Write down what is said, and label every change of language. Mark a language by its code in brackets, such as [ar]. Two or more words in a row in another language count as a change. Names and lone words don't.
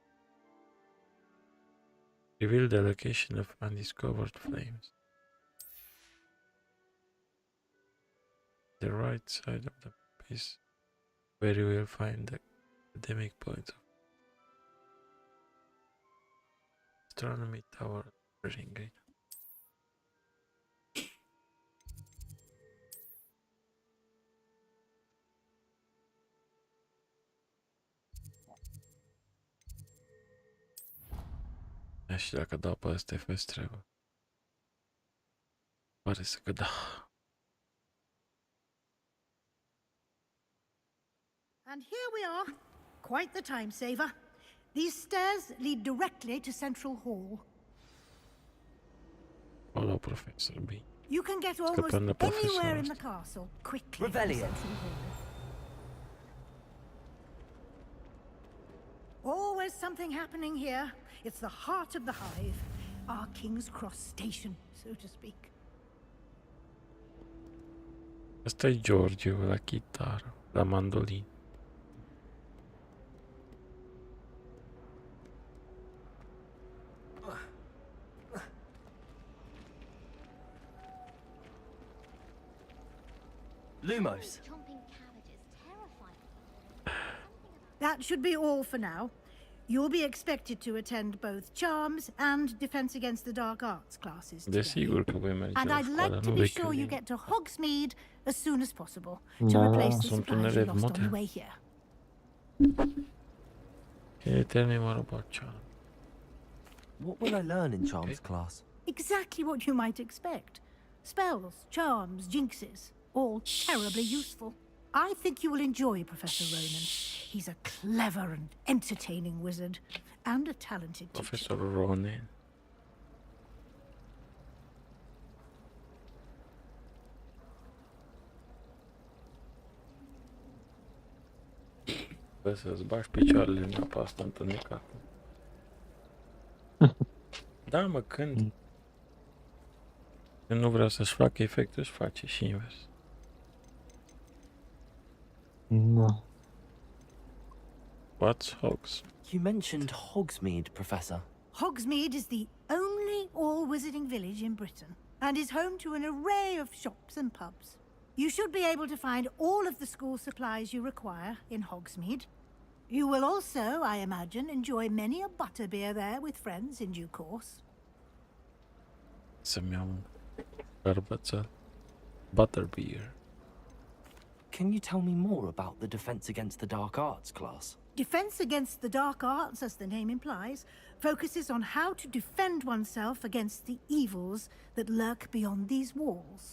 [en] Reveal the location of undiscovered flames. The right side of the map is where you will find the academic points of astronomy tower ring. [ro] Și dacă dau pe ăsta FS trebuie. Pare să că da. [en] And here we are. Quite the time saver. These stairs lead directly to Central Hall. Hello, Professor B. You can get almost anywhere in the castle quickly. Revelio. Always something happening here. It's the heart of the hive. Our King's Cross station, so to speak. [ro] Asta e Giorgio la chitară, la mandolin. Lumos. [en] That should be all for now. You'll be expected to attend both Charms and Defense Against the Dark Arts classes today. [ro] Desigur că voi merge [en] And [ro] la [en] I'd [ro] școală, [en] like to [ro] nu [en] be [ro] de [en] sure you [ro] când [en] get to Hogsmeade as soon as possible to [ro] Da, [en] replace the [ro] sunt [en] supplies you [ro] unele [en] lost on the [ro] modele. [en] way here. Tell me more about Charm. What will I learn in Charms class? Exactly what you might expect. Spells, charms, jinxes, all terribly useful. I think you will enjoy Professor Ronan. He's a clever and entertaining wizard, and a talented teacher. Professor Ronan. [ro] Bă, să-ți bagi picioarele în apa asta întunecată. Da, mă, când nu vreau să-și facă efectul, își face și invers. [en] No. What's Hogs? You mentioned Hogsmeade, Professor. Hogsmeade is the only all-wizarding village in Britain, and is home to an array of shops and pubs. You should be able to find all of the school supplies you require in Hogsmeade. You will also, I imagine, enjoy many a butterbeer there with friends in due course. [ro] Să-mi iau un bărbățel. [en] Butterbeer. Can you tell me more about the Defense Against the Dark Arts class? Defense Against the Dark Arts, as the name implies, focuses on how to defend oneself against the evils that lurk beyond these walls.